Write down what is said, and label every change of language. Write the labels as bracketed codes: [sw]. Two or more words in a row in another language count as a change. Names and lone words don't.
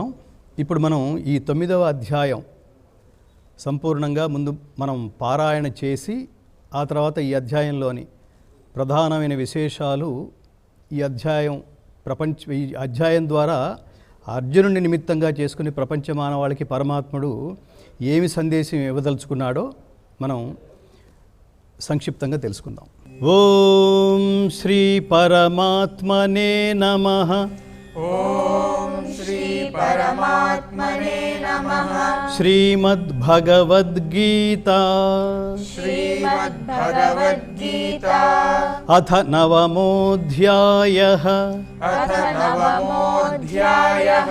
[te] ఇప్పుడు మనం ఈ 9వ అధ్యాయం సంపూర్ణంగా ముందు మనం పారాయణ చేసి ఆ తర్వాత ఈ అధ్యాయంలోని ప్రధానమైన విశేషాలు, ఈ అధ్యాయం ద్వారా అర్జునుడిని నిమిత్తంగా చేసుకుని ప్రపంచ మానవాళికి పరమాత్ముడు ఏమి సందేశం ఇవ్వదలుచుకున్నాడో మనం సంక్షిప్తంగా తెలుసుకుందాం. [sa] ఓం శ్రీ పరమాత్మనే నమః. ॐ श्री परमात्मने नमः। श्रीमद्भगवद्गीता श्रीमद्भगवद्गीता अथ नवमोऽध्यायः। अथ नवमोऽध्यायः।